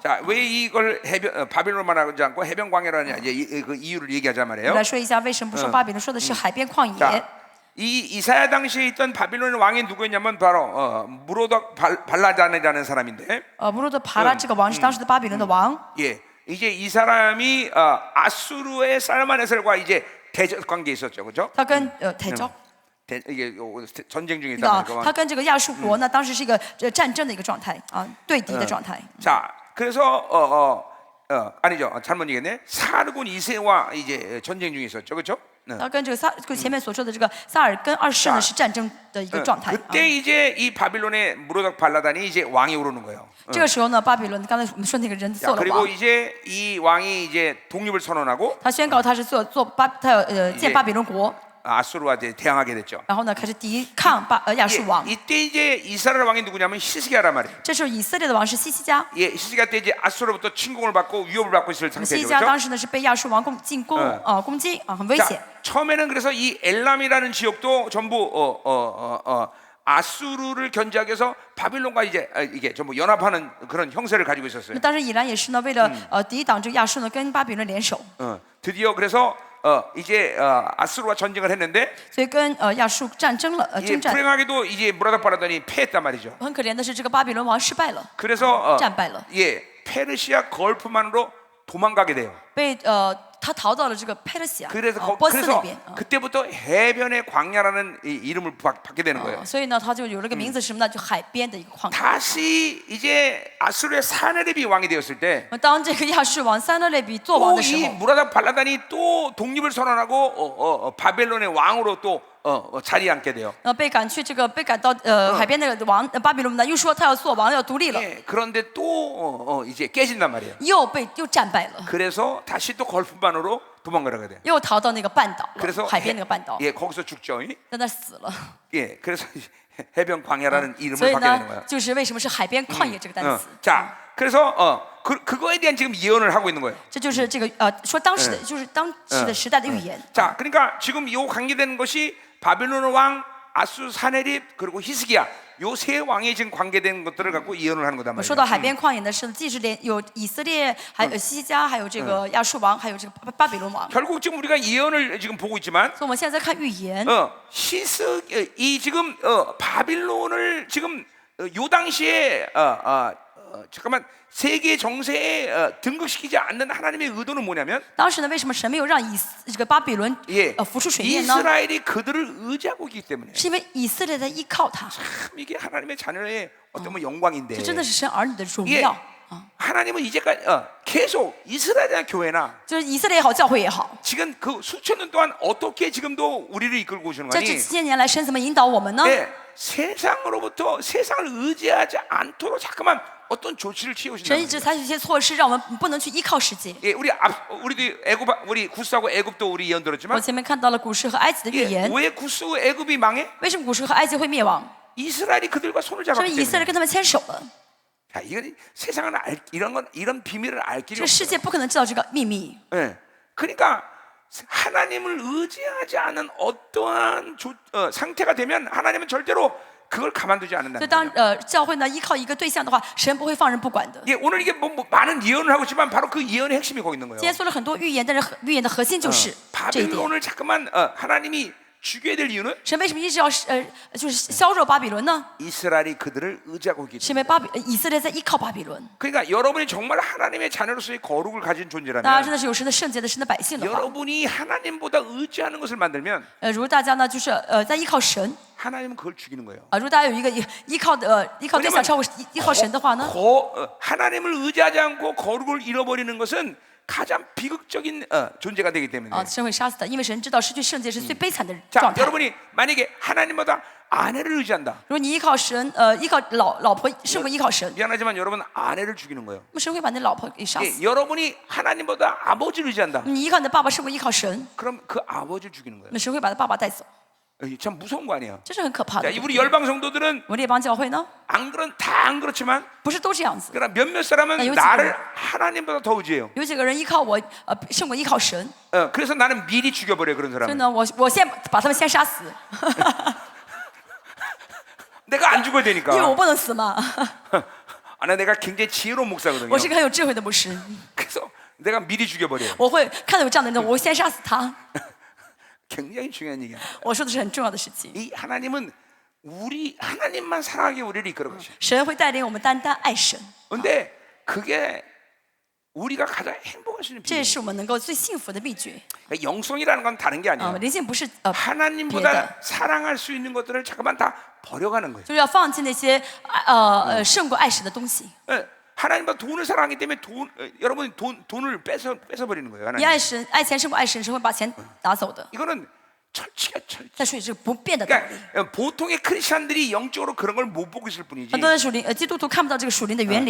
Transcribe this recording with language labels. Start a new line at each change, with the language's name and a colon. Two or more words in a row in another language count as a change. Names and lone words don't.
Korean: 자, 왜 이걸 바빌론만 하지 않고 해변 광야로 하냐? 이제 그 이유를 얘기하자
Chinese: 我
Korean: 말이에요.
Chinese: 来说一下为什么不说巴比伦，说的是海边旷野。
Korean: 자, 이 이사야 당시에 있던 바빌론 왕이 누구였냐면 바로 무로덕 발라단이라는 사람인데,
Chinese: 不罗的帕拉这个王是当时的巴比伦的王。
Korean: 예, 이제 이 사람이 아수르의 살마네셀과 이제 대적 관계에 있었죠, 그렇죠?
Chinese: 他跟泰州，
Korean: 이게 전쟁 중에
Chinese: 啊
Korean: 있단 ，
Chinese: 他跟这个亚述国呢，当时是一个战争的一个状态啊，对敌的状态。
Korean: 자, 그래서 아니죠. 잘못 얘기했네. 사르곤 2세와 이제 전쟁 중에 있었죠, 그렇죠?
Chinese: 他跟这个跟前面所说的这个撒尔跟二世呢是战争的一个状态。
Korean: 그때 이제 이 바빌론의 무로닥 발라단이 이제 왕이 오르는 거예요.
Chinese: 这个时候呢，巴比伦刚才我们说那个人
Korean: 자,
Chinese: 做了
Korean: 그리고
Chinese: 王，
Korean: 이제 이 왕이 이제 독립을 선언하고
Chinese: 他宣告他是建巴比伦国，
Korean: 아수르와 이제 대항하게 됐죠.
Chinese: 然后呢开始抵抗亚述王。
Korean: 이때 이제 이스라엘 왕이 누구냐면 히스기야란 말이에요.
Chinese: 这时候以色列的王是西西家，
Korean: 예, 히스기야 때 이제 아수르로부터 침공을 받고 위협을 받고 있을
Chinese: 西
Korean: 상태죠.
Chinese: 西家
Korean: 그렇죠?
Chinese: 当时呢是被亚述王进攻攻击很危险。
Korean: 자, 처음에는 그래서 이 엘람이라는 지역도 전부 아수르를 견제하기 위해서 바빌론과 이제 이게 전부 연합하는 그런 형세를 가지고 있었어요.
Chinese: 那当时以兰也是呢，为了抵挡这个亚述呢，跟巴比伦联手，
Korean: 드디어 그래서 이제 아수르와 전쟁을 했는데
Chinese: 所以跟亚述战争了，
Korean: 예,
Chinese: 征战。
Korean: 불행하게도 이제 무라닥 바라단이 패했단 말이죠.
Chinese: 很可怜的是，这个巴比伦王失败了，
Korean: 그래서
Chinese: 战败了，
Korean: 예, 페르시아 걸프만으로 도망가게 돼요.
Chinese: 被他逃到了这个佩勒西亚，
Korean: 그래서
Chinese: 波斯那
Korean: 그래서
Chinese: 边。
Korean: 그때부터 해변의 광야라는 이름을 받게 되는 거예요.
Chinese: 所以呢，他就有了个名字是什么呢？就海边的一个旷野。
Korean: 다시 이제 아수르의 사네립이 왕이 되었을 때
Chinese: 当这个亚述王撒勒勒比做王
Korean: 또
Chinese: 的时
Korean: 이
Chinese: 候，
Korean: 무라닥 발라단이 또 독립을 선언하고 바벨론의 왕으로 또 자리에 앉게 돼요.
Chinese: 被赶到海边那个王巴比伦呢，又说他要做王，要独立了，
Korean: 예, 그런데 또 이제 깨진단 말이에요.
Chinese: 又战败了，
Korean: 그래서 다시 또 걸프만으로 도망가게 돼요.
Chinese: 又逃到那个半岛了，
Korean: 그래서
Chinese: 海边那个半岛，
Korean: 예, 거기서 죽죠.
Chinese: 在那死了。
Korean: 예, 그래서 해변 광야라는
Chinese: 所
Korean: 이름을
Chinese: 以
Korean: 받게 되는
Chinese: 呢
Korean: 거예요. ，
Chinese: 就是为什么是海边旷野这个单词。
Korean: 자, 그래서 그거에 대한 지금 예언을 하고 있는 거예요.
Chinese: 这就是这个说当时的，就是当时的时代的预言。
Korean: 자, 그러니까 지금 요 관계되는 것이 바벨론 왕, 아수 사네립 그리고 히스기야 요 세 왕이 지금 관계된 것들을 갖고 예언을 하는 거단
Chinese: 说到
Korean: 말이에요.
Chinese: 海边旷野呢，是既是有以色列，还有西西家，还有这个亚述王，还有这个巴比伦王。
Korean: 결국 지금 우리가 예언을 지금 보고 있지만
Chinese: 所以我们现在在看预言。
Korean: 이 지금 바빌론을 지금 요 당시에 잠깐만 세계 정세에 등극시키지 않는 하나님의 의도는 뭐냐면
Chinese: 当时呢，为什么神没有让这个巴比伦
Korean: 예,
Chinese: 浮出水面呢？
Korean: 이스라엘이 그들을 의지하고 있기 때문에
Chinese: 是因为以色列在依靠他，
Korean: 참 이게 하나님의 자녀의 어떤 뭐 영광인데
Chinese: 这真的是神儿女的荣
Korean: 예,
Chinese: 耀。
Korean: 하나님은 이제까지 계속 이스라엘이나 교회나
Chinese: 就是以色列也好，教会也好，
Korean: 지금 그 수천 년 동안 어떻게 지금도 우리를 이끌고 오시는
Chinese: 在
Korean: 거니?
Chinese: 这几千年来，神怎么引导我们呢？
Korean: 예, 세상으로부터 세상을 의지하지 않도록 잠깐만 어떤 조치를
Chinese: 神
Korean: 취하신다는
Chinese: 一直
Korean: 거예요.
Chinese: 采取一些措施，让我们不能去依靠世界。
Korean: 예, 우리도 우리 구스하고 애굽도 우리 예언
Chinese: 我
Korean: 들었지만
Chinese: 前面看到了古时和埃及的预
Korean: 예,
Chinese: 言，
Korean: 왜 구스 애굽이 망해?
Chinese: 为什么古时和埃及会灭亡？
Korean: 이스라엘이 그들과 손을
Chinese: 是因为
Korean: 잡았기
Chinese: 以色列
Korean: 때문에.
Chinese: 跟他们牵手了。
Korean: 자, 이건 세상은 이런 비밀을 알 길이
Chinese: 这个世
Korean: 없어요.
Chinese: 界不可能知道这个秘密。
Korean: 예, 그러니까 하나님을 의지하지 않은 어떠한 상태가 되면 하나님은 절대로 그걸 가만두지
Chinese: 所以
Korean: 않는다는
Chinese: 当
Korean: 거예요.
Chinese: 教会呢依靠一个对象的话，神不会放任不管的。
Korean: 예, 오늘 이게 뭐 많은 예언을 하고 있지만 바로 그 예언의 핵심이 거기 있는 거예요.
Chinese: 今天说了很多预言，但是预言的核心就是这一点。
Korean: 바빌론을 잠깐만 하나님이 죽여야 될 이유는
Chinese: 神为什么一直要就是削弱巴比伦呢？
Korean: 이스라엘이 그들을 의지하고 있기
Chinese: 是因
Korean: 때문에.
Chinese: 为以色列在依靠巴比伦。
Korean: 그러니까 여러분이 정말 하나님의 자녀로서의 거룩을 가진
Chinese: 大家真
Korean: 존재라면
Chinese: 的是有神的圣洁的神的百姓的话，
Korean: 여러분이 하나님보다 의지하는 것을 만들면
Chinese: 如果大家呢就是在依靠神
Korean: 하나님은 그걸 죽이는 거예요.
Chinese: 如果大家有一个依靠对象超过依靠神的话呢，
Korean: 하나님을 의지하지 않고 거룩을 잃어버리는 것은 가장 비극적인 존재가 되기 때문에.
Chinese: 神会杀死他，因为神知道失去圣洁是最悲惨的
Korean: 자,
Chinese: 状态。
Korean: 여러분이 만약에 하나님보다 아내를 의지한다.
Chinese: 如果你依靠神，依靠老婆胜过依靠神，
Korean: 미안하지만 여러분 아내를 죽이는 거예요.
Chinese: 那么神会把你的老婆给杀死。
Korean: 예, 여러분이 하나님보다 아버지를 의지한다.
Chinese: 你依靠你的爸爸胜过依靠神，
Korean: 그럼 그 아버지를 죽이는 거예요.
Chinese: 那神会把他爸爸带走，
Korean: 참 무서운 거 아니에요?
Chinese: 这是很可怕的
Korean: 자, 。 우리 열방 성도들은
Chinese: 我列邦教会呢，
Korean: 다 안 그렇지만
Chinese: 不是都这样子，
Korean: 그러나 몇몇 사람은 요즘은- 나를 하나님보다 더 의지해요.
Chinese: 有几个人依靠我，胜过依靠神，
Korean: 그래서 나는 미리 죽여버려 그런
Chinese: 所以
Korean: 사람.
Chinese: 呢，我先把他们先杀死，
Korean: 내가 안 죽어야
Chinese: 因为
Korean: 되니까.
Chinese: 我不能死嘛。
Korean: 내가 굉장히 지혜로운 목사거든요.
Chinese: 我是个很有智慧的牧师，
Korean: 그래서 내가 미리 죽여버려.
Chinese: 我会看到有这样的人，我会先杀死他。
Korean: 굉장히 중요한 얘기야.
Chinese: 我说的是很重要的事情，
Korean: 이 하나님은 하나님만 사랑하게 우리를 이끌어 가셔.
Chinese: 神会带领我们单单爱神，
Korean: 근데 그게 우리가 가장 행복할 수 있는
Chinese: 这
Korean: 비밀.
Chinese: 是我们能够最幸福的秘诀。
Korean: 영성이라는 건 다른 게 아니야.
Chinese: 灵性不是
Korean: 하나님보다
Chinese: 别的，
Korean: 사랑할 수 있는 것들을 잠깐만 다 버려가는 거예요.
Chinese: 就是要放弃那些胜过爱神的东西。
Korean: 예, 하나님보다 돈을 사랑하기 때문에 여러분이 돈을 뺏어버리는 거예요.
Chinese: 你
Korean: 하나님.
Chinese: 爱神爱钱胜过爱神，神会把钱拿走的。
Korean: 이거는 철칙이야, 철칙.
Chinese: 在属于这个不变的道理。
Korean: 그러니까 보통의 크리스천들이 영적으로 그런 걸 못 보고 있을 뿐이지.
Chinese: 很多的属灵基督徒看不到这个属灵的原理。